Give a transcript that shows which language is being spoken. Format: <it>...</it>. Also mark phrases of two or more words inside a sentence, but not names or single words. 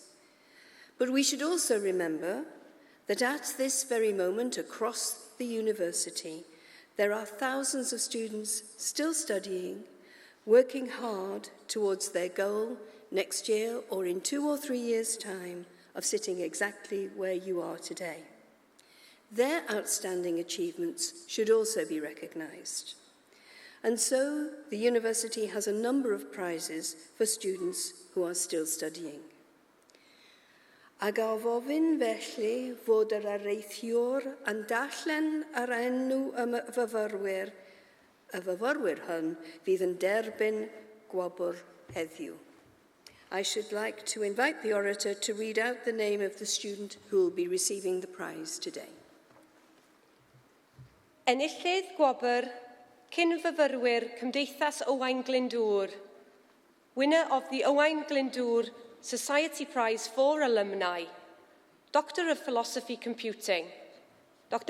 <en>But we should also remember that at this very moment across the university, there are thousands of students still studying, working hard towards their goal next year or in 2 or 3 years' time of sitting exactly where you are today. Their outstanding achievements should also be recognised. And so the university has a number of prizes for students who are still studying.</en> <cy>Ag a ofyn felly fod yr areithiwr yn darllen ar enw y fyfyrwyr hyn fydd yn derbyn gwobr heddiw.</cy> <en>I should like to invite the orator to read out the name of the student who will be receiving the prize today.</en> <cy>Enillydd gwobr cyn-fyfyrwyr Cymdeithas Owain Glyndwr,</cy> <en>winner of the Owain Glyndwr Society Prize for Alumni, Doctor of Philosophy Computing, Dr.</en>